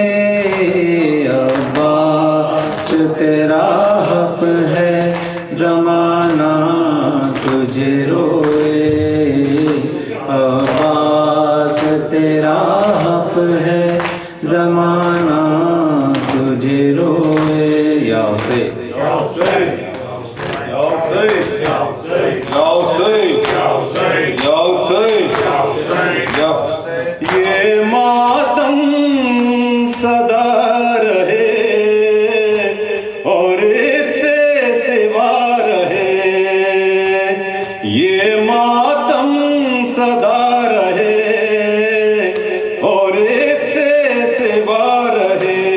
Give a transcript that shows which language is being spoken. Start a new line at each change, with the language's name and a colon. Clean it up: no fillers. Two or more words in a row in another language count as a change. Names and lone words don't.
Urdu: عباس تیرا حق ہے زمانہ تجھے روئے، عباس تیرا حق ہے زمانہ تجھے روئے۔
Arabic: یا حسین يا حسين، يا حسين، يا حسين، يا حسين، يا حسين، يا حسين، يا حسين، يا حسين.
Urdu: یہ ماتم صدا رہے اور اس سے سوا رہے، یہ ماتم صدا رہے اور اس سے سوا رہے،